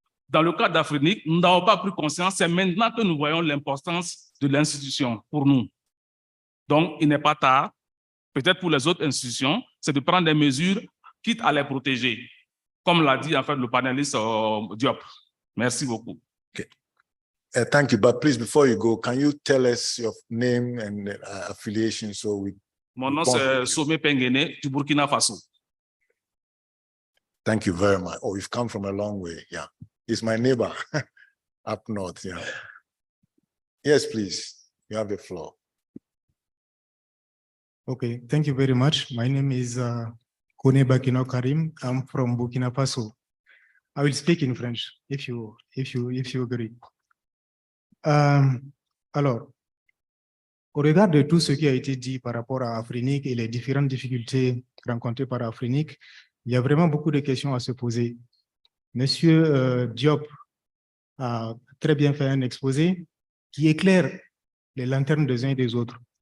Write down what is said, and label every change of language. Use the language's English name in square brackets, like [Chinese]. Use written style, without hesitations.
[French] Dans le cas d'AFRINIC, nous n'avons pas pris conscience. C'est maintenant que nous voyons l'importance de l'institution pour nous. Donc, il n'est pas tard. Peut-être pour les autres institutions, c'est de prendre des mesures, quitte à les protéger. Comme l'a dit en fait le panéliste Diop. Merci beaucoup. [English] Okay. Thank you. But please, before you go, can you tell us your name and affiliation so we... [French] Mon nom c'est Somé Pengene du Burkina Faso. [English] Thank you very much. Oh, you've come from a long way. Yeah. He's my neighbor up north. Yeah. Yes, please. You have the floor. Okay. Thank you very much. My name is Kone Bakino Karim. I'm from Burkina Faso. I will speak in French if you agree. [French] Alors, au regard de tout ce qui a été dit par rapport à AFRINIC et les différentes difficultés rencontrées par AFRINIC, il y a vraiment beaucoup de questions à se poser. Monsieur Diop a très bien fait un exposé qui éclaire les lanternes des uns et des autres.